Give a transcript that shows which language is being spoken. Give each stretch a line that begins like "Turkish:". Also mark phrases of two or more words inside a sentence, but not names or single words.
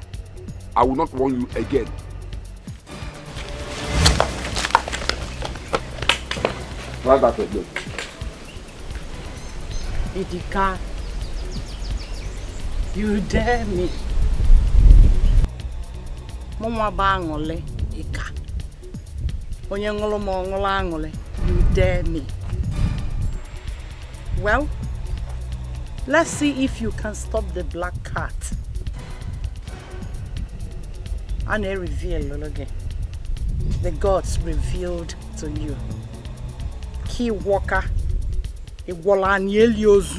English: I will not warn you again. Try that again. Idika, you dare me. Mama bangole, Ika. Onyangolo mongolangole, you dare me. Well, let's see if you can stop the black cat. And I reveal again. The gods revealed to you. Key walker, a wallan yeliozu.